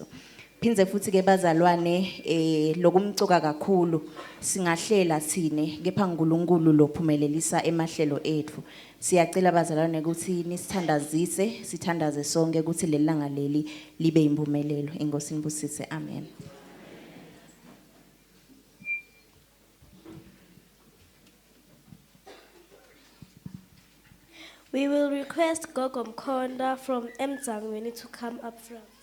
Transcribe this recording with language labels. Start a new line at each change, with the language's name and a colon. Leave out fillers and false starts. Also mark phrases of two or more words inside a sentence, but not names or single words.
Zulu: Phinze futhi ke bazalwane lokumcoka kakhulu singahlela sine kepha uNkulunkulu lophumelelisa emahlelo ethu. Siyacela bazalwane ukuthi nisithandazise sithandaze sonke ukuthi lelanga leli libe impumelelo. Inkosi inibusise. Amen.
English: We will request Gogo Mkonda from Mzangweni to come up front.